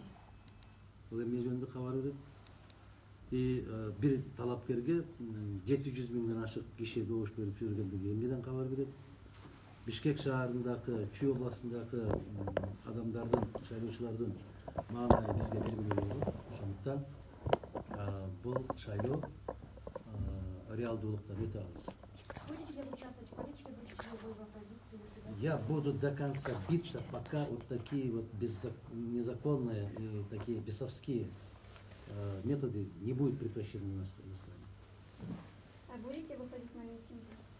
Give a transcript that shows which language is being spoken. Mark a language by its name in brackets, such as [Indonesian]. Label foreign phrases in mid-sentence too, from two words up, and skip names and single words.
[Kyrgyz] Бул эмне жөнүндө кабар берет? И бир талапкерге 700 миңден ашык киши добуш берип жүргөндүгү эмнеден кабар берет? Бишкек шаарындагы, Чүй областындагы адамдардын, шайлоочулардын маанайы бизге белгилүү болот. Ошондуктан бул шайлоо реалдуулуктан өтө алыс. [Russian] Будете ли вы участвовать в политике, будете ли вы в оппозиции, вы себя? Я буду до конца биться, пока вот такие вот незаконные и такие бесовские методы не будут прекращены у нас в Казахстане. А будете выходить на митинги?